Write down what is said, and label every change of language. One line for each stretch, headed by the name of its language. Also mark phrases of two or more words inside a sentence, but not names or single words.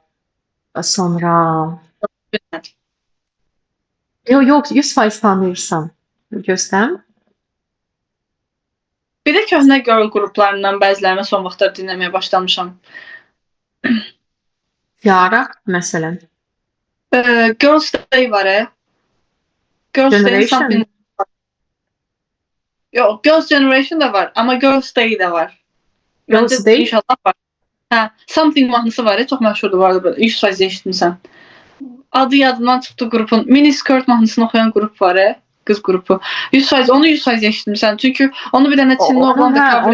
Azerbaijani: Sonra Bilmədim. yox, 100% tanıyırsan. Göstərim. Bir də köhnə girl qruplarından bəzilərini son vaxtlar dinləməyə başlamışam. Yara məsələn. Girls' Day var. Girls' Day Generation. something. Yox, Girls' Generation da var, amma Girls' Day də var. Girls' Day? İnşallah var. Hə, Something mahnısı var, çox məşhurdur var burada. 100% eşitmisən. Adı yadımdan çıxdı qrupun. Mini Skirt mahnısını oxuyan qrup var, qız qrupu. 100% onu 100% eşitmisən. Çünki onu bir dənə Çinli oğlan da cover